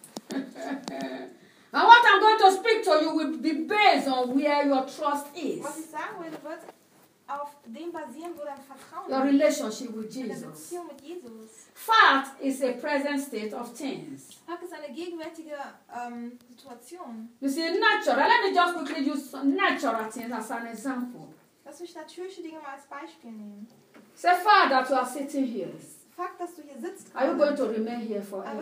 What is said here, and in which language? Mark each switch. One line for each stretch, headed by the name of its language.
English: And what I'm going to speak to you will be based on where your trust is.
German: Was ich sagen will, wird auf dem basieren, wo dein Vertrauen
English: your relationship with Jesus.
German: Beziehung mit Jesus.
English: Fact is a present state of things.
German: Fakt ist eine gegenwärtige Situation.
English: You see, natural. Let me just quickly use some natural things as an example.
German: Lass mich natürliche Dinge mal als Beispiel nehmen.
English: It's a fact that you are sitting here.
German: Fakt, dass du hier sitzt.
English: Are you going to remain here forever?